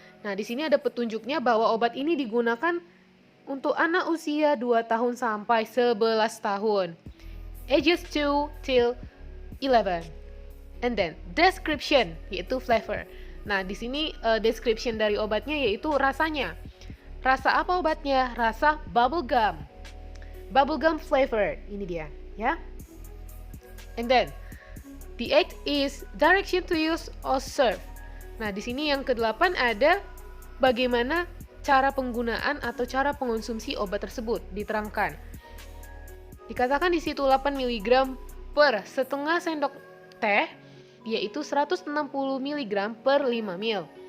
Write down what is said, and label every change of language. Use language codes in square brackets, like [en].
[id] Nah, di sini ada petunjuknya bahwa obat ini digunakan untuk anak usia 2 tahun sampai 11 tahun. [en] Ages 2 till 11. And then description, yaitu flavor. [id] Nah, di sini description dari obatnya yaitu rasanya. Rasa apa obatnya? Rasa bubble gum. [en] bubblegum flavor. [id] Ini dia, ya. [en] And then the 8th is direction to use or serve. [id] Nah, di sini yang ke-8 ada bagaimana cara penggunaan atau cara pengonsumsi obat tersebut diterangkan. Dikatakan di situ 8 mg per setengah sendok teh, yaitu 160 mg per 5 ml.